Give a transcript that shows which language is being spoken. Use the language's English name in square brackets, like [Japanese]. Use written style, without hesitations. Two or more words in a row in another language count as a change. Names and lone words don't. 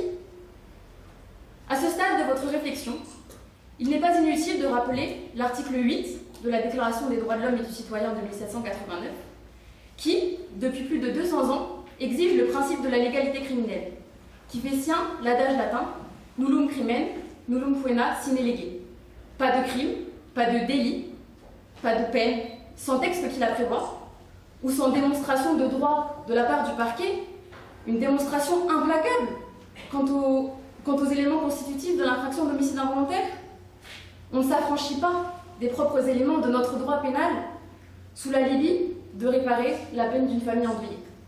[French] À ce stade de votre réflexion, il n'est pas inutile de rappeler l'article 8 de la Déclaration des droits de l'homme et du citoyen de 1789, qui, depuis plus de 200 ans, exige le principe de la légalité criminelle, qui fait sien l'adage latin « [Latin] nullum crimen, nullum poena sine lege ». [French] Pas de crime, pas de délit, pas de peine, sans texte qui la prévoit, ou sans démonstration de droit de la part du parquet, une démonstration implacable quant aux éléments constitutifs de l'infraction d'homicide involontaire. On ne s'affranchit pas des propres éléments de notre droit pénal sous l'alibi de réparer la peine d'une famille endeuillée.